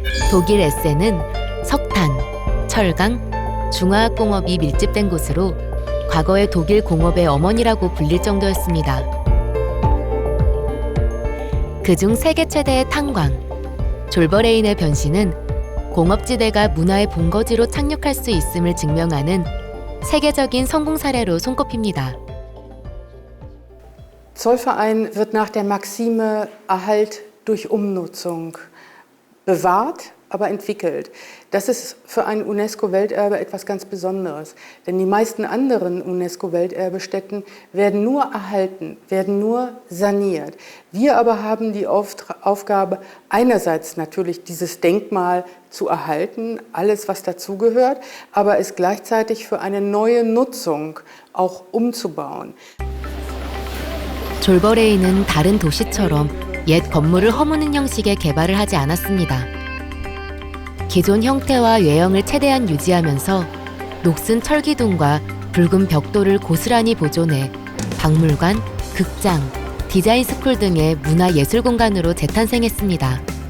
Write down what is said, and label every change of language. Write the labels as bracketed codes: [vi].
[ko] 독일 에센은 석탄, 철강, 중화학공업이 밀집된 곳으로 과거의 독일 공업의 어머니라고 불릴 정도였습니다. 그중 세계 최대의 탄광, 졸버레인의 변신은 공업지대가 문화의 본거지로 착륙할 수 있음을 증명하는 세계적인 성공 사례로 손꼽힙니다. [de] Zollverein wird nach der Maxime Erhalt durch Umnutzung bewahrt, aber entwickelt. Das ist für ein UNESCO-Welterbe etwas ganz Besonderes. Denn die meisten anderen UNESCO-Welterbestätten werden nur erhalten, werden nur saniert. Wir aber haben die Aufgabe, einerseits natürlich dieses Denkmal zu erhalten, alles was dazugehört, aber es gleichzeitig für eine neue Nutzung auch umzubauen. [ko] 졸버레인은 다른 도시처럼 옛 건물을 허무는 형식의 개발을 하지 않았습니다. 기존 형태와 외형을 최대한 유지하면서 녹슨 철기둥과 붉은 벽돌을 고스란히 보존해 박물관, 극장, 디자인 스쿨 등의 문화예술 공간으로 재탄생했습니다.